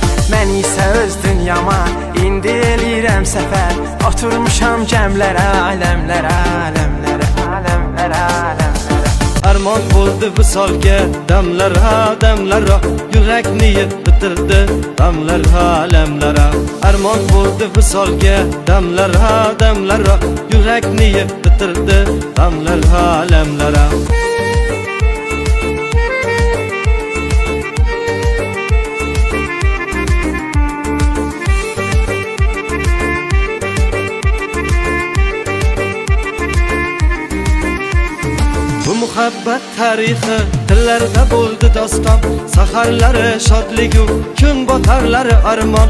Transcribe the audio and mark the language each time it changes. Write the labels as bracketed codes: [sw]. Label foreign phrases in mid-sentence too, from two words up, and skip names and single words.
[az] Mən isə öz dünyama indi eləyirəm səfər, oturmuşam gəmlərə, aləmlərə, aləmlərə, aləmlərə, aləmlərə. [uz] Armon bo'ldi visolga damlara, damlara, yurakni yiqitirdi damlara, alamlara. Armon bo'ldi visolga damlara, damlara, yurakni yiqitirdi damlara, alamlara. Bu muhabbat tarixi tillarda bo'ldi doston, saharlari shodligu kun botarlari armon.